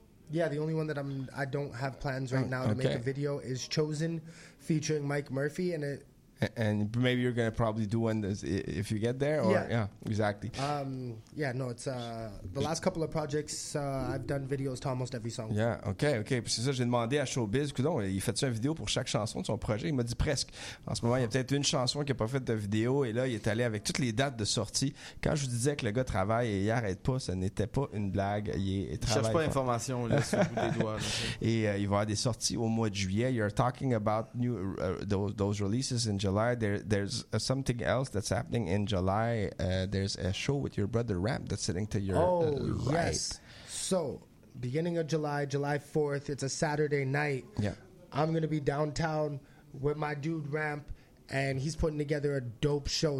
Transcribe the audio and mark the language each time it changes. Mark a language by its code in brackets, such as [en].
[en] the only one that I don't have plans right now to make a video is Chosen featuring Mike Murphy, and it And maybe you're going to probably do one if you get there. Or, yeah. Exactly. Yeah, no, it's the last couple of projects, I've done videos to almost every song. Yeah, OK. [fr] Puis c'est ça, j'ai demandé à Showbiz, coudon, il fait-tu une vidéo pour chaque chanson de son projet? Il m'a dit presque. En ce moment, il y a peut-être une chanson qui n'a pas fait de vidéo. Et là, il est allé avec toutes les dates de sortie. Quand je vous disais que le gars travaille et il n'arrête pas, ce n'était pas une blague. Il travaille. Cherche pas d'informations, là, sur le bout des doigts. Et il va y avoir des sorties au mois de juillet. [en] You're talking about new those releases in July. There's something else that's happening in July. There's a show with your brother Ramp that's sitting to your right. Yes. So, beginning of July, July 4th, it's a Saturday night. Yeah. I'm going to be downtown with my dude Ramp, and he's putting together a dope show.